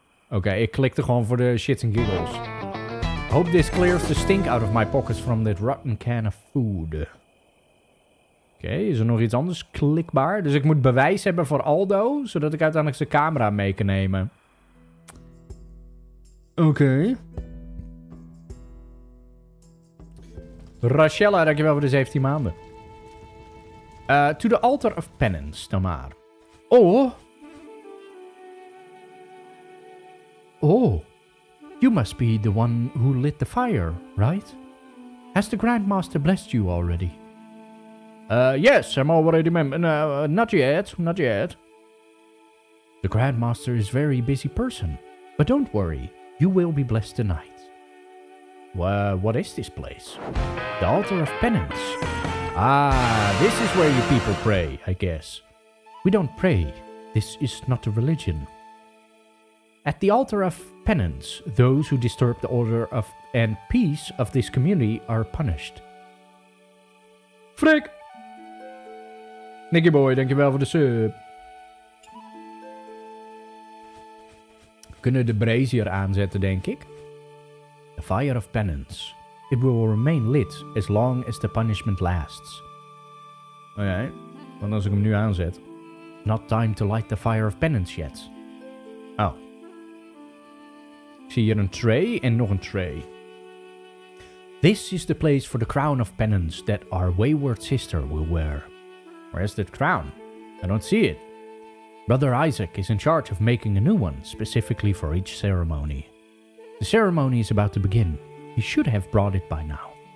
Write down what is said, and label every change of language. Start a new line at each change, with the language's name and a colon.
Dutch: Oké, ik klikte gewoon voor de
English: shits and giggles. Hope this clears the stink out of my pockets from that rotten can of food.
Dutch: Oké, is er nog iets anders klikbaar? Dus ik moet bewijs hebben voor Aldo, zodat ik uiteindelijk zijn camera mee kan nemen. Oké. Rachella, dankjewel voor de 17 maanden.
English: To the altar of penance,
Dutch: dan maar.
English: Oh, you must be the one who lit the fire, right? Has the Grandmaster blessed you already? Yes, I'm already not yet, not yet. The Grandmaster is a very busy person, but don't worry, you will be blessed tonight. What is this place? The altar of penance. Ah, this is where you people pray, I guess. We don't pray. This is not a religion. At the altar of penance, those who disturb the order and peace of this community are punished. Frik!
Dutch: Nicky boy, dankjewel voor de sub. We kunnen de brazier aanzetten, denk ik.
English: The fire of penance. It will remain lit as long as the punishment lasts. Oké.
Dutch: Want als ik hem nu aanzet...
English: Not time to light the fire of penance yet. Oh.
Dutch: Ik zie hier een tray en nog een tray.
English: This is the place for the crown of penance that our wayward sister will wear. Where's that crown? I don't see it. Brother Isaac is in charge of making a new one, specifically for each ceremony. The ceremony is about to begin. He should have brought it by now.